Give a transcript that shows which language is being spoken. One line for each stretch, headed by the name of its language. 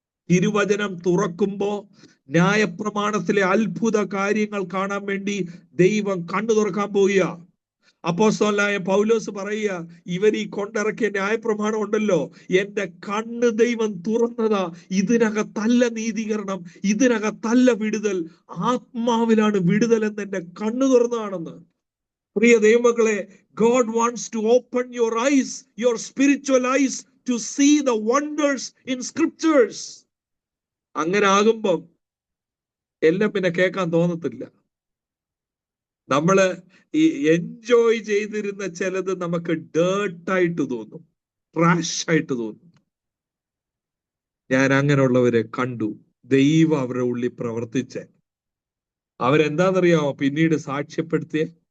Malayalam: തിരുവചനം തുറക്കുമ്പോ ന്യായപ്രമാണത്തിലെ അത്ഭുത കാര്യങ്ങൾ കാണാൻ വേണ്ടി ദൈവം കണ്ണു തുറക്കാൻ പോവുക. അപ്പോസ്തലനായ പൗലോസ് പറയുക, ഇവർ ഈ കൊണ്ടിറക്കിയ ന്യായപ്രമാണം ഉണ്ടല്ലോ, എന്റെ കണ്ണ് ദൈവം തുറന്നതാ. ഇതിനകത്തല്ല നീതീകരണം, ഇതിനകത്തല്ല വിടുതൽ, ആത്മാവിലാണ് വിടുതൽ എന്ന് എന്റെ കണ്ണ് തുറന്നതാണെന്ന്. പ്രിയ ദൈവമക്കളെ,
English: God wants to open your eyes, your spiritual eyes, to see the wonders in scriptures.
Malayalam: അങ്ങനെ ആകുമ്പം എല്ലാം പിന്നെ കേൾക്കാൻ തോന്നത്തില്ല. നമ്മള് ഈ എൻജോയ് ചെയ്തിരുന്ന ചിലത് നമുക്ക് ഡേർട്ടായിട്ട് തോന്നും, ട്രാഷ് ആയിട്ട് തോന്നും. ഞാൻ അങ്ങനെയുള്ളവരെ കണ്ടു. ദൈവം അവരുടെ ഉള്ളിൽ പ്രവർത്തിച്ച് അവരെന്താണെന്നറിയാമോ പിന്നീട് സാക്ഷ്യപ്പെടുത്തിയ?